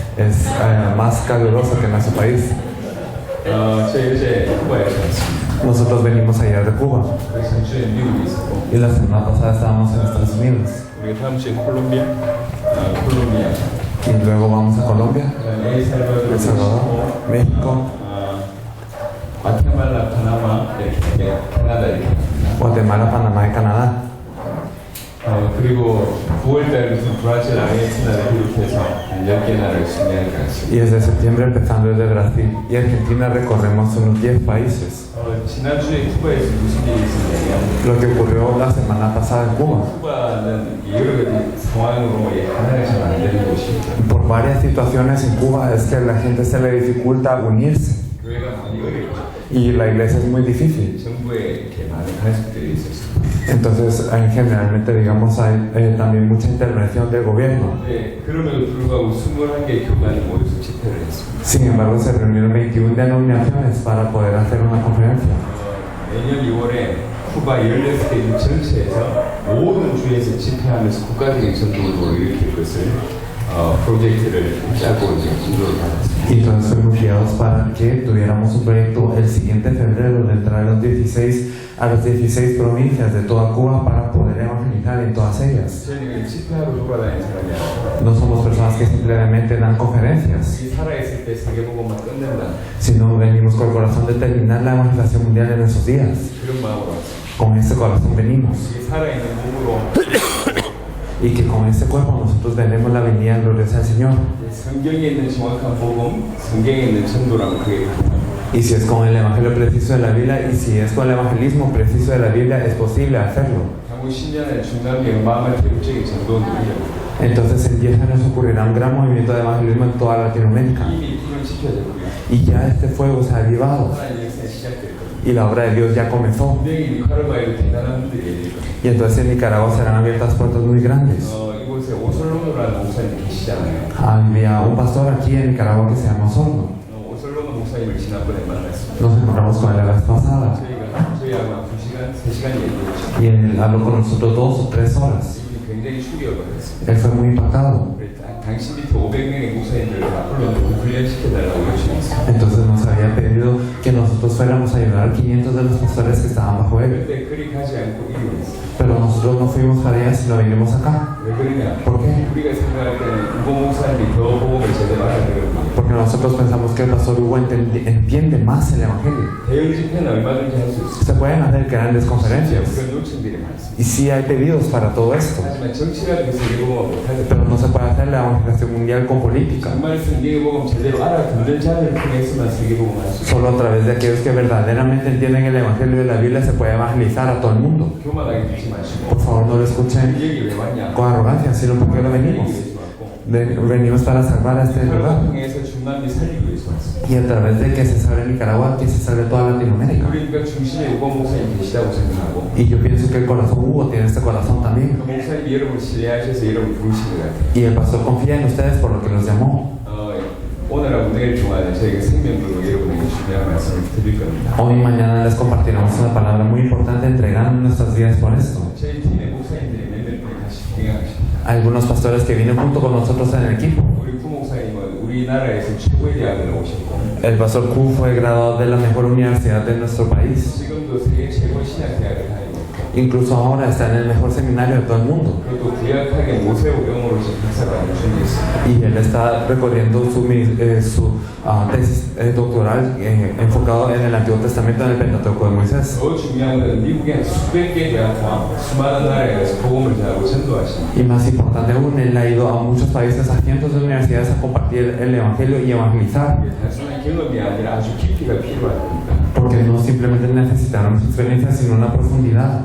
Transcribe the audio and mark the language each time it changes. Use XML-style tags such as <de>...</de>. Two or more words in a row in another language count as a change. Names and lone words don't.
<es>es más caluroso que en nuestro país. Nosotros venimos allá de Cuba y la semana pasada estábamos en Estados Unidos y luego vamos a Colombia, El Salvador, México, Guatemala, Panamá y Canadá.</es> <ko>그리고 9월달부터 브라질, 아르헨티나를 비롯해서 10개 나라를 순회할 것입니다.</ko> <es>Y desde septiembre, empezando desde Brasil y Argentina, recorremos unos 10 países.</es> <ko>지난주에 쿠바에서 무슨 일이 있었냐면</ko> <es>Lo que ocurrió la semana pasada en Cuba.</es> <ko>쿠바는 여러 가지 상황으로 하나가 잘 안 되는 곳입니다.</ko> <es>Por varias situaciones en Cuba es que a la gente se le dificulta unirse</es> <ko>교회가 많이 어렵죠.</ko> <es>y la iglesia es muy difícil.</es> <ko>정부에 이렇게 많은 간섭들이 있었습니다.</ko> <es>Entonces, generalmente, digamos, hay también mucha intervención del gobierno.</es> <ko>네, 그럼에도 불구하고 21개 교단이 모여서 집회를 했습니다.</ko> <es>Sin embargo, se reunieron 21 denominaciones para poder hacer una conferencia.</es> <ko>내년 2월에 쿠바 16개 전체에서 모든 주에서 집회하면서 국가적인 전통을 일으킬 것을 프로젝트를 짜고 이제 인도를 받았습니다.</ko> <es>Y entonces fuimos guiados para que tuviéramos un proyecto el siguiente febrero de entrar a las 16 provincias de toda Cuba para poder evangelizar en todas ellas.</es> <ko>저희는 집회하러 돌아다니는 사람이 아니라</ko> <es>No somos personas que simplemente dan conferencias,</es> <ko>이 살아있을 때 세계복음만 끝낸다.</ko> <es>sino venimos con el corazón de terminar la evangelización mundial en esos días.</es> <ko>그런 마음으로 왔습니다.</ko> <es>Con ese corazón venimos.</es> <ko>이 살아있는 몸으로</ko> <es>Y que con ese cuerpo nosotros tenemos la venida gloriosa del Señor.</es> <ko>성경에 있는 정확한 복음, 성경에 있는 전도랑 그게</ko> <es>Y si es con el evangelio preciso de la Biblia y si es con el evangelismo preciso de la Biblia, es posible hacerlo.</es> <ko>향후 10년에 중남미 마음의 대국적인 전도는 이루어집니다.</ko> <es>Entonces en 10 años ocurrirá un gran movimiento de evangelismo en toda Latinoamérica.</es> <ko>이미 불은 지켜졌고요.</ko> <es>Y ya este fuego se ha avivado</es> <ko>하나님의 역사가 시작될 겁니다.</ko> <es>y la obra de Dios ya comenzó.</es> <ko>분명히 니카라과에도 대단한 분들이 열릴 겁니다.</ko> <es>Y entonces en Nicaragua serán abiertas puertas muy grandes.</es> <ko>이곳에 오솔로노라는 목사님이 계시잖아요.</ko> <es>Había un pastor aquí en Nicaragua que se llama Osorno.</es> <ko>오솔로노 목사님을 지난번에 만났습니다.</ko> <es>Nos encontramos con él la vez pasada</es> <ko>저희하고 2시간, 3시간 얘기했죠.</ko> <es>y él habló con nosotros 2 o 3 horas.</es> <ko>이분이 굉장히 충격을 받았습니다.</ko> <es>Él fue muy impactado.</es> <ko>당신 밑에 500명의 목사님들을 앞으로 훈련시켜달라고 요청했습니다.</ko> <es>Entonces nos había pedido que nosotros fuéramos a ayudar a 500 de los pastores que estaban bajo él.</es> <ko>그런데 그리 가지 않고 이루어졌습니다.</ko> <es>Pero nosotros no fuimos para allá, sino vinimos acá.</es> <ko>왜 그러냐?</ko> <es>¿Por qué?</es> <ko>우리가 생각할 때는 우고 목사님이 더 복음을 제대로 알아들었는데</ko> <es>Porque nosotros pensamos que el pastor Hugo entiende más el evangelio.</es> <ko>대형 집회는 얼마든지 할 수 있습니다.</ko> <es>Se pueden hacer grandes conferencias.</es> <ko>그런 요청들이 많습니다.</ko> <es>Y sí hay pedidos para todo esto.</es> <ko>하지만 정치가 돼서 이루어 못하죠.</ko> <es>Pero no se puede hacer la evangelización mundial con política.</es> <ko>정말 성경의 복음 제대로 알아듣는 자를 통해서만 세계복음 할수 있습니다.</ko> <es>Solo a través de aquellos que verdaderamente entienden el evangelio de la Biblia se puede evangelizar a todo el mundo.</es> <ko>교만하게 듣지 마시고</ko> <es>Por favor, no lo escuchen</es> <ko>여기 왜 왔냐?</ko> <es>con arrogancia, sino porque lo venimos. Venimos para salvar a este lugar.</es> <ko>통해서 중남미 살리기 위해서 왔습니다.</ko> <es>Y a través de que se salve Nicaragua, que se salve toda Latinoamérica.</es> <ko>우리가 중심에 우고 목사님 계시다고 생각하고</ko> <es>Y yo pienso que el corazón Hugo tiene este corazón también.</es> <ko>그 목사님이 여러분을 신뢰하셔서 여러분 부르신 것 같아요.</ko> <es>Y el pastor confía en ustedes por lo que los llamó.</es> <ko>오늘하고 내일 동안에 저희가 생명으로 여러분에게 중요한 말씀을 드릴 겁니다.</ko> <es>Hoy y mañana les compartiremos una palabra muy importante entregando nuestras vidas por esto.</es> <ko>저희 팀의 목사님들이 몇몇 분이 같이 동행하십니다.</ko> <es>Algunos pastores que vienen junto con nosotros en el equipo.</es> <ko>우리 구 목사님은 우리나라에서 최고의 대학을 오셨고</ko> <es>El pastor Q fue graduado de la mejor universidad de nuestro país.</es> <ko>지금도 세계 최고 신학 대학을 다니고 있고</ko> <es>Incluso ahora está en el mejor seminario de todo el mundo.</es> <ko>그리고 구약학의 모세오경으로 지금 박사과를 준비했습니다.</ko> <es>Y él está recorriendo su tesis doctoral enfocado en el Antiguo Testamento, en el Pentateuco de Moisés.</es> <ko>더 중요한 건 미국의 수백 개 대학과 수많은 나라에 가서 복음을 전하고 전도하십니다.</ko> <es>Y más importante aún, él ha ido a muchos países, a cientos de universidades a compartir el Evangelio y evangelizar.</es> <ko>단순한 경험이 아니라 아주 깊이가 필요합니다.</ko> <es>Porque no simplemente necesitaron experiencia, sino una profundidad.</es>